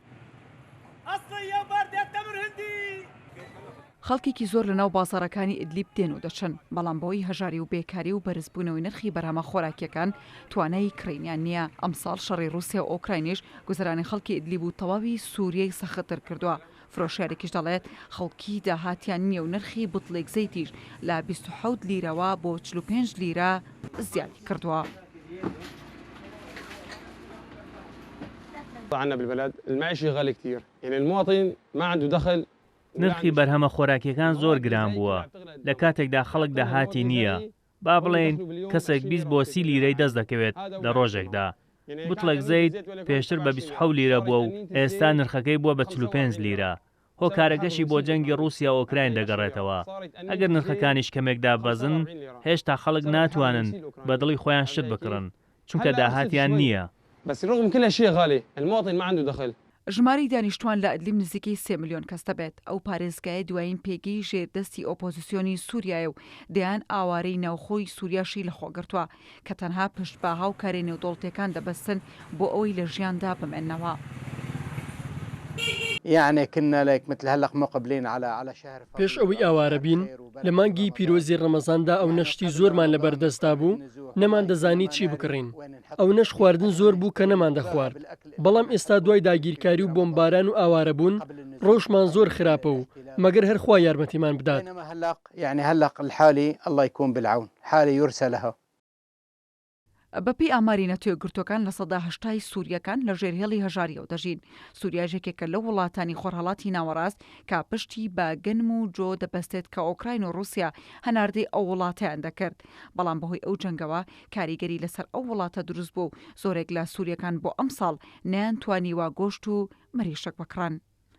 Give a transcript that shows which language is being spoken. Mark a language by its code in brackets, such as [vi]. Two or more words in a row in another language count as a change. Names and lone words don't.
[ckb] خەڵکێکی زۆر لەناو بازاڕەکانی ئیدلیب دێن و دەچن، بەڵام بەوەی هەژاری و بێکاری و بەرزبوونەوەی نرخی بەرهەمە خۆراکیەکان توانای کڕینیان نییە. ئەمساڵ شەڕی رووسیا و ئۆکراینیش گوزەرانی خەڵکی ئیدلیب و تەواوی سووریای سەختتر کردووە. فرۆشیارێکیش دەڵێت خەڵکی داهاتیان نییە و نرخی بوتڵێک زەیتیش لە 27 لیرەوە بۆ 45 لیرە زیادی کردووە. [ar] عندنا بالبلد المعيشة غالي كثير، يعني المواطن ما عنده دخل. [ckb] نرخی بەرهەمە خۆراکیەکان زۆر گران بووە. لە کاتێکدا خەڵک داهاتی نییە، با بڵێن کەسێک 20 بۆ 30 لیرەی دەست دەکەوێت لە ڕۆژێکدا. بوتڵێک زەیت پێشتر بە 27 لیرە بووە و ئێستا نرخەکەی بووە بە 45 لیرە. هۆکارەکەشی بۆ جەنگی رووسیا و ئۆکراین دەگەڕێتەوە. ئەگەر نرخەکانیش کەمێکدا بەزن، هێشتا خەڵک ناتوانن بە دڵی خۆیان شت بکڕن، چونکە داهاتیان نییە. [ar] بس رغم كل هالشيء غالي، المواطن ما عنده دخل. [ckb] ژماری دانیشتوان لە ئەدلیب نزیکەی 3 ملیۆن کەس دەبێت. ئەو پارێزگایە دوایین پێگەی ژێردەستی ئۆپۆزیسیۆنی سووریایە و دەیان ئاوارەی ناوخۆی سووریاشی لەخۆگرتووە کە تەنها پشتباها و کارێ نێودوڵەتیەکان دەبەستن بۆ ئەوەی لە ژیاندا بمێنەوە. [ar] يعني كنا لك مثل هلا مقبلين على شهر [ckb] پێش ئەوەی ئاوارە بین لە مانگی پیرۆزی ڕەمەزاندا ئەو نەشتی زۆرمان لەبەردەستا بوو، نەمان دەزانی چی بکڕین. ئەو نەش خواردن زۆر بوو کە نەمان دەخوارد. بەڵام ئێستا دوای داگیرکاری و بۆمباران و ئاوارە بوون، ڕۆژمان زۆر خراپە و مەگەر هەر خوا یارمەتیمان بدات. [ar] يعني هلا الحالي الله يكون بالعون، حالي يرسى لها. [ckb] بەپی ئاماری نەتوێ گرتوەکان لە سەدا 80 سووریەکان لە ژێرهێڵی هەژاریەوە دەژین. سووریا ژێکێکە لە وڵاتانی خۆرهەڵاتی ناوەڕاست کە پشتی بە گەنم و جۆ دەبەستێت کە ئۆکراین و رووسیا هەناردەی ئەو وڵاتیان دەکرد. بەڵام بەهۆی ئەو جەنگەوە کاریگەری لەسەر ئەو وڵاتە دروست بوو و زۆرێک لە سووریەکان بۆ ئەم ساڵ نەیان توانیوە گۆشت و مەریشک بکڕن.